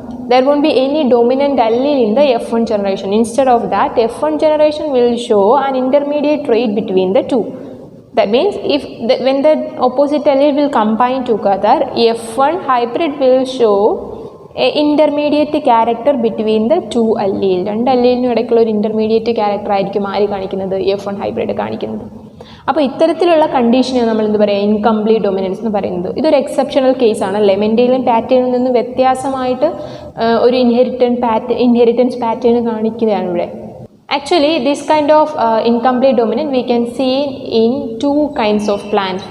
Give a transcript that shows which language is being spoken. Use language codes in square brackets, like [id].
[en] There won't be any dominant allele in the F1 generation. Instead of that, F1 generation will show an intermediate trait between the two. That means when the opposite allele will combine together, F1 hybrid will show intermediate character between the two allele. [ml] രണ്ട് അല്ലീലിനും ഇടയ്ക്കുള്ള ഒരു intermediate character ആയിരിക്കും ആര് കാണിക്കുന്നത്? F1 hybrid കാണിക്കുന്നത്. അപ്പോൾ ഇത്തരത്തിലുള്ള കണ്ടീഷനെ നമ്മൾ എന്ത് പറയുക? ഇൻകംപ്ലീറ്റ് ഡൊമിനൻസ് എന്ന് പറയുന്നത്. ഇതൊരു എക്സെപ്ഷണൽ കേസാണ് അല്ലേ. മെൻഡേലിയൻ പാറ്റേണിൽ നിന്ന് വ്യത്യാസമായിട്ട് ഒരു ഇൻഹെറിറ്റൻസ് പാറ്റേൺ കാണിക്കുകയാണ് ഇവിടെ. [en] Actually, this kind of incomplete dominance we can see in two kinds of plants.